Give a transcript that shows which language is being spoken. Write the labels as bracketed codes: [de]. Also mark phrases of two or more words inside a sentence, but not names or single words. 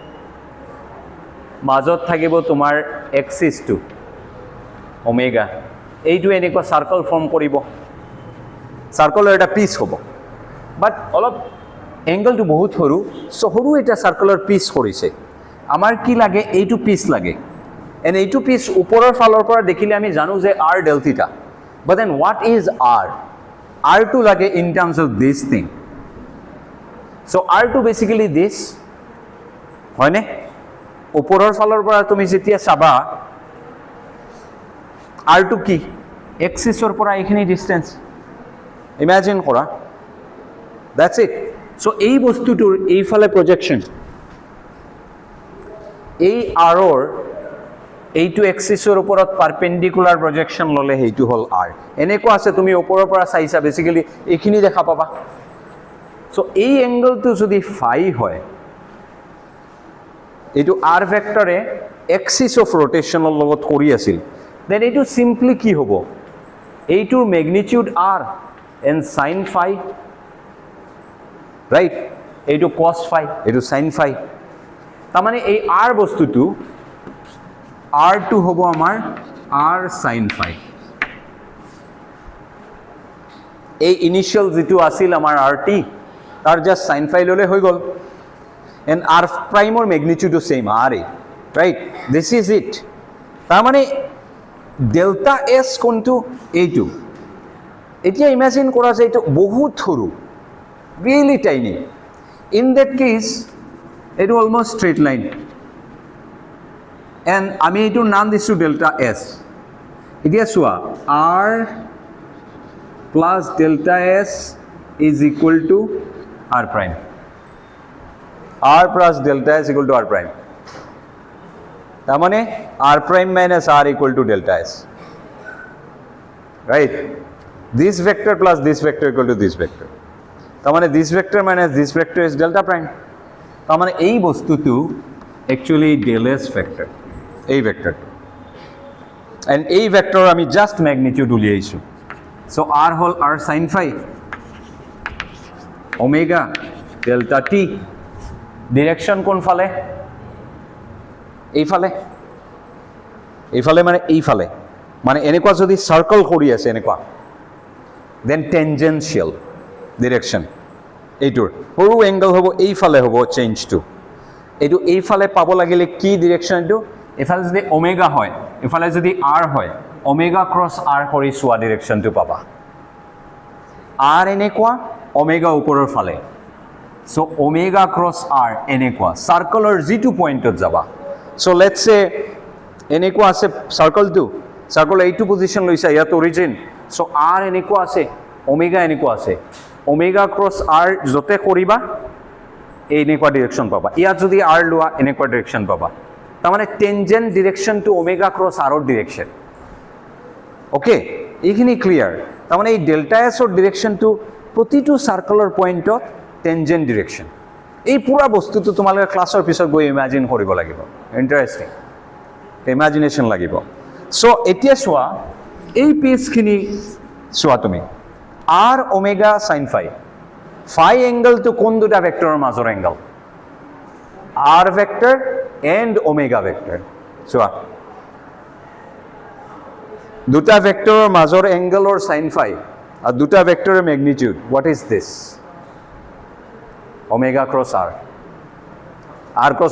[as] মাজত থাকিব তোমাৰ এক্সিছটো ওমেগা, এইটো এনেকুৱা [en] circle form [as] কৰিব, চাৰ্কলৰ এটা পিচ হ'ব, বাট অলপ এংগলটো বহুত সৰু, চ' সৰু এটা চাৰ্কলৰ পিচ কৰিছে, আমাৰ কি লাগে এইটো পিচ লাগে এণ্ড এইটো পিচ ওপৰৰ ফালৰ পৰা দেখিলে আমি জানো যে [en] r del theta but then what is r [as] টো লাগে [en] in terms of this thing so r [as] টো [en] basically this [as] হয়নে ওপৰৰ ফালৰ পৰা তুমি যেতিয়া চাবা r টো কি এক্সিছৰ পৰা এইখিনি [en] distance imagine [as] কৰা [en] that's it so [as] এই বস্তুটোৰ এইফালে প্ৰজেকশন এই r ৰ এইটো এক্সিছৰ ওপৰত [en] perpendicular projection [as] ললে হেইটো হল r এনেকুৱা আছে তুমি ওপৰৰ পৰা চাইছা বেসিক্যালি এইখিনি দেখা পাবা সো এই এংগলটো যদি phi হয় এইটো r ভেক্টৰে [en] axis of rotation [as] লগত কৰি আছিল দেন এইটো সিম্পলি কি হ'ব এইটোৰ ম্যাগনিটিউড [en] r and sin phi right [as] এইটো [en] cos phi [as] এইটো [en] sin phi [as] তাৰ মানে এই r বস্তুটো r2 হ'ব আমাৰ [en] r sin phi [as] এই ইনিশিয়াল যেটো আছিল আমাৰ rt তাৰ জাস্ট [en] sin phi [as] ললে হৈ গল [en] and r prime or magnitude is same r right this is it [as] তাৰ মানে [en] delta s [as] কোনটো এইটো এতিয়া ইমাজিন কৰা যে এইটো বহুত সৰু [en] really tiny in that case it will almost straight line [as] and আমি এইটো নাম দিছো [en] delta s [as] এতিয়া চোৱা [en] r plus delta s is equal to r prime r plus delta s equal to r prime [as] তার মানে [en] r prime minus r equal to delta s right this vector plus this vector equal to this vector [as] তার মানে [en] this vector minus this vector is delta prime [as] তার মানে এই বস্তুটো [en] actually del s vector এই vector and এই vector আমি just magnitude উলিয়াইছো so r হল r sin phi omega delta t [as] direction কোন ফালে এইফালে মানে এইফালে মানে এনেকুৱা যদি সার্কেল কৰি আছে এনেকুৱা [en] then tangential direction [as] এইটোৰ সৰু এংগল হ'ব এইফালে হ'ব [en] change to [as] এইটো এইফালে পাব লাগিলে কি ডিৰেকশন এইটো এফালে যদি ওমেগা হয় এফালে যদি r হয় [en] omega cross r [as] কৰি সোৱা ডিৰেকশনটো পাবা r এনেকুৱা ওমেগা ওপৰৰ ফালে [en] so omega cross r [as] এনেকুৱা সার্কেলৰ যেটো পয়েন্টত যাবা [en] so let's say [as] এনেকুৱা আছে সার্কেলটো সার্কেল এইটো পজিশন লৈছা ইয়াত অৰিজিন so r এনেকুৱা আছে omega এনেকুৱা আছে [en] omega cross r [as] যতে কৰিবা এনেকুৱা ডিৰেকশন পাবা ইয়াত যদি r লোৱা এনেকুৱা ডিৰেকশন পাবা তাৰ মানে [en] tangent direction to omega cross r [as] ৰ ডিৰেকশন ওকে এইখিনি ক্লিয়াৰ তাৰ মানে এই ডেল্টা s ৰ ডিৰেকশনটো প্ৰতিটো সার্কেলৰ পয়েন্টত [en] tangent direction [as] এই পুরা বস্তুটো তোমালোকে ক্লাসৰ পিছত গৈ ইমাজিন কৰিব লাগিব [en] interesting imagination [as] লাগিব সো এতিয়া চোৱা এই পেজখিনি চোৱা তুমি [en] r omega sin phi phi angle to [as] কোন দুটা ভেক্টৰৰ মাজৰ এংগল [en] r vector and omega vector [as] চোৱা দুটা ভেক্টৰৰ মাজৰ এংগলৰ [en] sin phi [as] আৰু দুটা ভেক্টৰৰ ম্যাগনিটিউড [en] what is this omega cross r cross